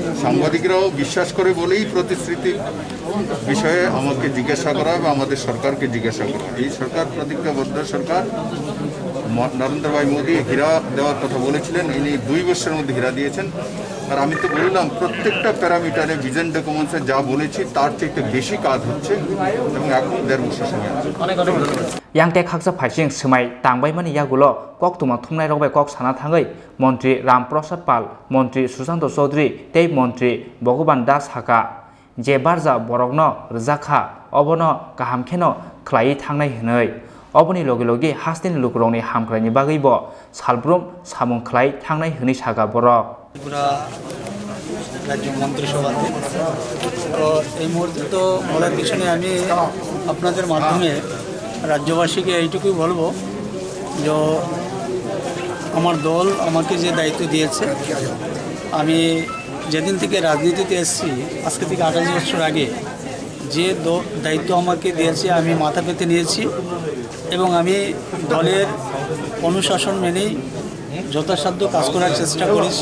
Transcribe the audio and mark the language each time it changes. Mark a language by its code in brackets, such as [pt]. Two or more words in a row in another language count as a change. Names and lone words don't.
[bn] সাংবাদিকরাও বিশ্বাস করে বলেই প্রতিশ্রুতি বিষয়ে আমাকে জিজ্ঞাসা করা বা আমাদের সরকারকে জিজ্ঞাসা করা। এই সরকার প্রতিজ্ঞাবদ্ধ সরকার। নরেন্দ্র ভাই মোদী হীরা দেওয়ার কথা বলেছিলেন, ইনি 2 বছরের মধ্যে হীরা দিয়েছেন। আর আমি তো বললাম প্রত্যেকটা প্যারামিটারে ভিজন ডকুমেন্টসে যা বলেছি তার চাইতে বেশি কাজ হচ্ছে এবং এখন 1.5 বছর সময় আছে। [trp] यांटे खाकसा फाइसिं समाय तांबायमानि यागुलो ककतुमा थुंनाय रगबाय कक साना थाङै मन्त्री रामप्रसाद पाल मन्त्री सुशाন্ত चौधुरी ते मन्त्री भगवान दास हाका जे बारजा बरकनो रजाखा अबनो गाहामखेनो ख्लायै थांनाय होनै अबनि लगे लगे हास्तेनि लुकुरंनि हामख्रायनि बागैबो सालब्रुम सामुं ख्लाय थांनाय होनै सागा बरक [bn] ত্রিপুরা রাজ্য মন্ত্রিসভাতে। তো এই মুহূর্তে তো বলার পিছনে আমি আপনাদের মাধ্যমে রাজ্যবাসীকে এইটুকুই বলবো যে আমার দল আমাকে যে দায়িত্ব দিয়েছে, আমি যেদিন থেকে রাজনীতিতে এসেছি আজকে থেকে 28 বছর আগে যে দায়িত্ব আমাকে দিয়েছে আমি মাথা পেতে নিয়েছি এবং আমি দলের অনুশাসন মেনেই যথাসাধ্য কাজ করার চেষ্টা করেছি।